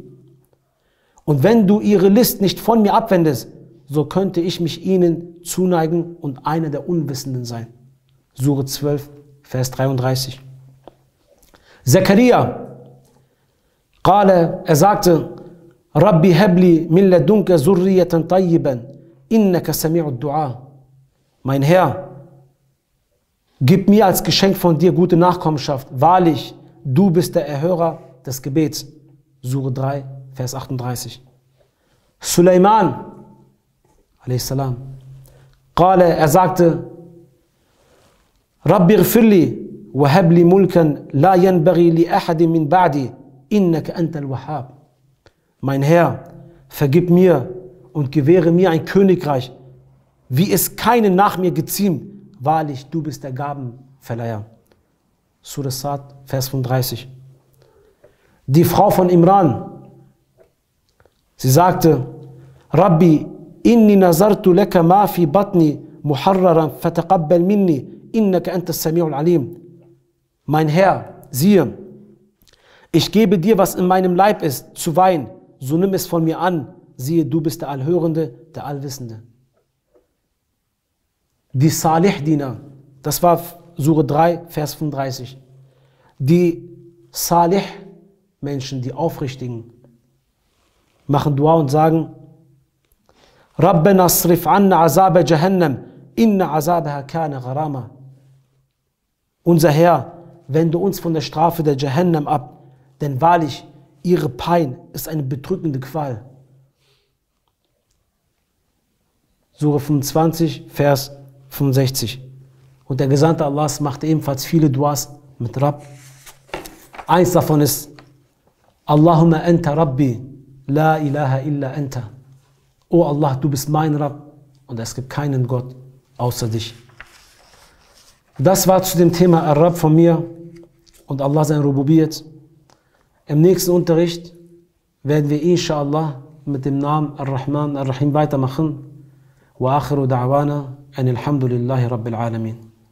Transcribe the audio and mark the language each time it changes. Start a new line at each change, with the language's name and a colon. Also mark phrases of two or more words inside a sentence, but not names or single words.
German: Und wenn du ihre List nicht von mir abwendest, so könnte ich mich ihnen zuneigen und einer der Unwissenden sein. Sura 12, Vers 33. Zakaria, er sagte,
Arabic: رب هب لي من لدنك ذرية طيبة إنك سميع الدعاء.
German: Mein Herr, gib mir als Geschenk von dir gute Nachkommenschaft. Wahrlich, du bist der Erhörer des Gebets. Sura 3, Vers 38. Suleiman, a.s. Er sagte,
Arabic: رب اغفر لي وهب لي ملكا لا ينبغي لأحد من بعدي إنك أنت الوهاب.
German: Mein Herr, vergib mir und gewähre mir ein Königreich, wie es keinen nach mir geziemt. Wahrlich, du bist der Gabenverleiher. Surah Sad, Vers 35. Die Frau von Imran, sie sagte,
Arabic: رب إني نذرت لك ما في بطني محررا فتقبل مني إنك أنت السميع العليم.
German: Mein Herr, siehe, ich gebe dir, was in meinem Leib ist, zu weihen, so nimm es von mir an, siehe, du bist der Allhörende, der Allwissende. Die Salih-Diener, das war Sura 3, Vers 35. Die Salih-Menschen, die Aufrichtigen, machen Dua und sagen,
Arabic: ربنا اصرف عنا عذاب جهنم إن عذابها كان غراما.
German: Unser Herr, wende uns von der Strafe der Jahannam ab, denn wahrlich, ihre Pein ist eine bedrückende Qual. Sura 25, Vers 65. Und der Gesandte Allahs machte ebenfalls viele Duas mit Rabb. Eins davon ist,
Arabic: اللهم أنت ربي لا إله إلا أنت.
German: O Allah, du bist mein Rabb und es gibt keinen Gott außer dich. Das war zu dem Thema Ar-Rabb von mir und Allah sein Rububiyat. Im nächsten Unterricht werden wir inshallah mit dem Namen Ar-Rahman Ar-Rahim weitermachen.
Arabic: وآخر دعوانا أن الحمد لله رب العالمين.